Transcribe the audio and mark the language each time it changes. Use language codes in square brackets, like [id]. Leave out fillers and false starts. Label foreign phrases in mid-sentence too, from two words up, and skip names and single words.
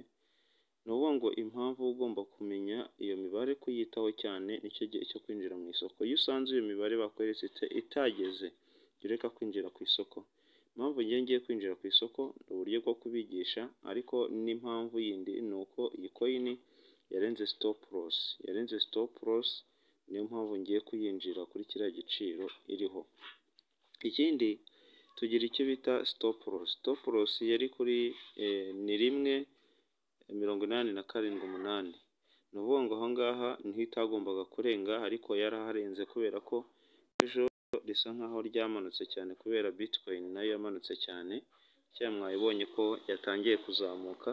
[rw] Ni ukuvuga ngo impamvu ugomba kumenya iyo mibare kuyitaho cyane nicyo gihe cyo kwinjira mu isoko. Iyo usanze iyo mibare bakweretse itageze, jya ureka kwinjira ku isoko. Impamvu ngiye kwinjira ku isoko ni uburyo bwo kubigisha, ariko n'impamvu yindi ni uko iyi coin yarenze [en] stop loss. [rw] Yarenze [en] stop loss, [rw] niyo mpamvu ngiye kuyinjira kuri kiriya giciro iriho. Ikindi tugira icyo bita [en] stop loss. Stop loss [rw] yari kuri ni 1.878. Ni ukuvuga ngo aha ngaha niho itagombaga kurenga, ariko yaraharenze kubera ko ejo risa nkaho ryamanutse cyane kubera Bitcoin nayo yamanutse cyane. Cyangwa mwabibonye ko yatangiye kuzamuka.